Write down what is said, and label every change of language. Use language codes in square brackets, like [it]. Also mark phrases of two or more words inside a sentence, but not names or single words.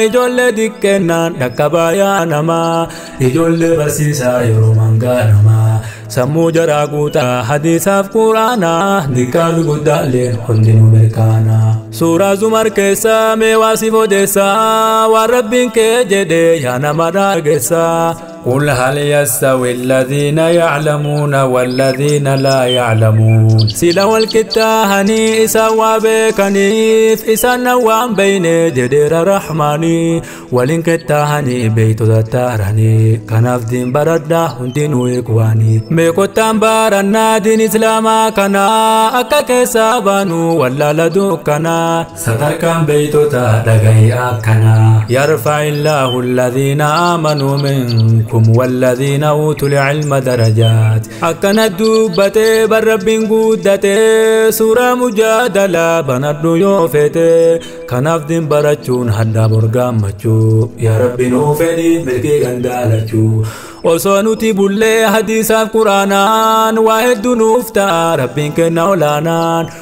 [om] Ijoollee diqqeennaan dhaqqabaa yaa namaa. Ijoollee barsiisaa yeroo mangaa namaa. Sammuu jaraa guutaa hadiisaaf Qur'aana. Dikkaa fi guddaalleen hundinuu mirkaana. Suuraa Zumar keessa mee waa siif odeessa. Waan Rabbiin kee jedhe yaa nama dhageessa. [ar] قل هل يستوي الذين يعلمون والذين لا يعلمون. [om] Sila wal qixxaahanii isaan waa beekaniif isaan na waan beeyne jedheera Rahmaani. Waliin qixxaahanii beeytota taaranii. Kanaaf diin baradhaa hundinuu eegwaani. Mee kottaan barannaa diin Islaamaa kana akka keessaa baanu wallaala dukkanaa. Sadarkaan beeytota dhagahi akkana. [ar] "يرفع الله الذين آمنوا منكم والذين أوتوا العلم درجات." [om] Akkana dubbatee bar Rabbiin guddate, suuraa Mujaadalaa banadhu yoo feete. Kanaaf din barachuun hadda bor gammachuu. Yaa Rabbi nuu fedhi milkii gandaalachuu. Osoo nuti bullee hadiisaaf Quraanaan, waa hedduu nuuf ta'a Rabbiin kenna olaanaan.